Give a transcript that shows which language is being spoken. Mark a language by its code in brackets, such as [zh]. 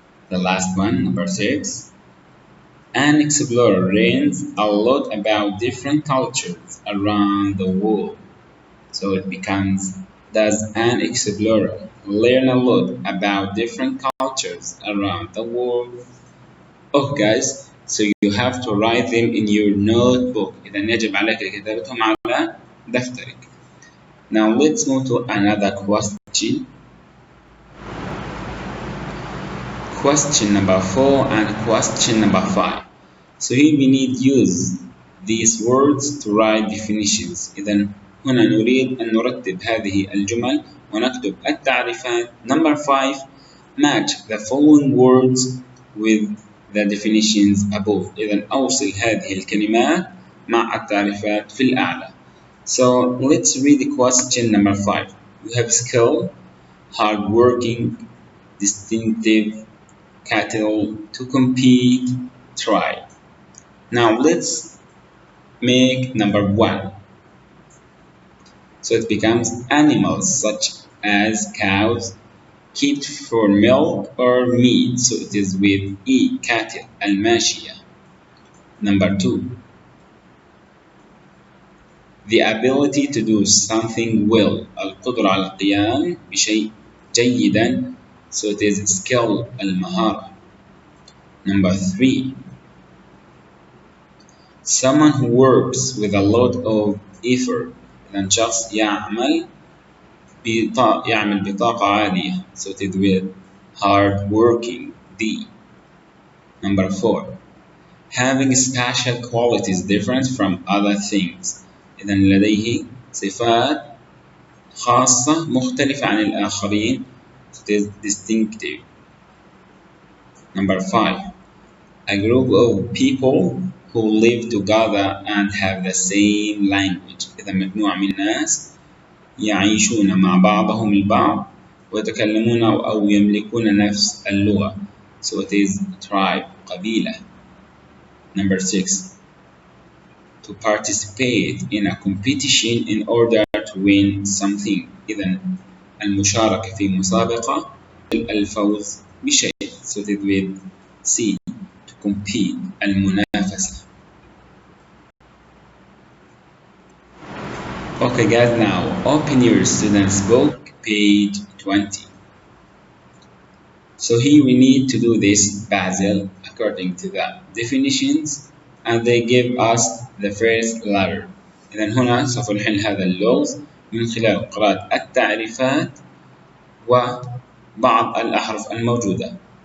[en] The last one, number 6. An explorer learns a lot about different cultures around the world. So it becomes: does an explorer learn a lot about different cultures around the world? Oh guys, so you have to write them in your notebook. [ar] إذا يجب عليك كتابتهم على دفترك. [en] Now let's move to another question. Question number 4 and question number 5. So here we need use these words to write definitions. [ar] إذا هنا نريد أن نرتب هذه الجمل ونكتب التعريفات. [en] Number 5. Match the following words with the definitions above. [ar] إذا أوصل هذه الكلمات مع التعريفات في الأعلى. [en] So let's read the question number 5. We have skill, hardworking, distinctive, cattle, to compete, try. Now let's make number 1. So it becomes animals such as cows, kept for milk or meat. So it is with E, cattle, الماشية. Number two, the ability to do something well. [ar] القدرة على القيام بشيء جيدا. [en] So it is skill, المهارة. Number three, someone who works with a lot of effort. [ar] إذا شخص يعمل بطاقة عالية. [en] So it is with hard working, D. Number four, having special qualities different from other things. [ar] إذا لديه صفات خاصة مختلفة عن الآخرين. [en] It is distinctive. Number five, a group of people who live together and have the same language. [ar] إذا مجموعة من الناس يعيشون مع بعضهم البعض ويتكلمون أو يملكون نفس اللغة. [en] So it is tribe, قبيلة. Number six, to participate in a competition in order to win something. [ar] إذا المشاركة في مسابقة الفوز بشيء. [en] So it is with C, to compete, المنافسة. Okay guys, now open your student's book, page 20. So here we need to do this Basil according to the definitions, and they give us the first letter. [ar] إذا هنا سوف نحل هذا اللغز من خلال قراءة التعريفات وبعض الأحرف الموجودة.